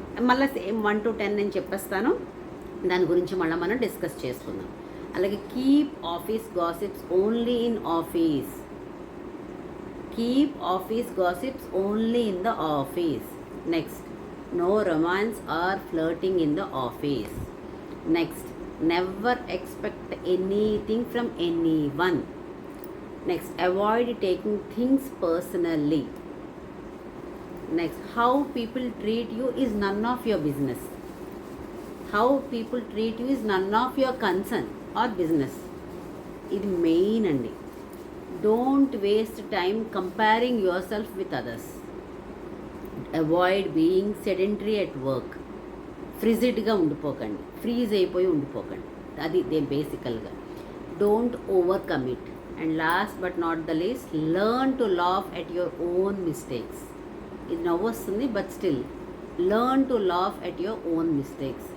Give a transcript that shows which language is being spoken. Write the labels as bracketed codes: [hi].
[te] మళ్ళీ same 1 to 10 నేను చెప్పేస్తాను, దాని గురించి మళ్ళీ మనం డిస్కస్ చేసుకుందాం. [en] అలాగే keep office gossips only in office. Keep office gossips only in the office. Next, no romance or flirting in the office. Next, never expect anything from anyone. Next, avoid taking things personally. Next, how people treat you is none of your business. How people treat you is none of your concern or business. [te] ఇది main అండి. [en] Don't waste time comparing yourself with others. Avoid being sedentary at work. [te] ఫ్రిజిడ్గా ఉండిపోకండి, freeze అయిపోయి ఉండిపోకండి. అది బేసికల్గా. [en] Don't over commit. And last but not the least, learn to laugh at your own mistakes. [te] ఇది నవ్వు వస్తుంది, [en] But still learn to laugh at your own mistakes.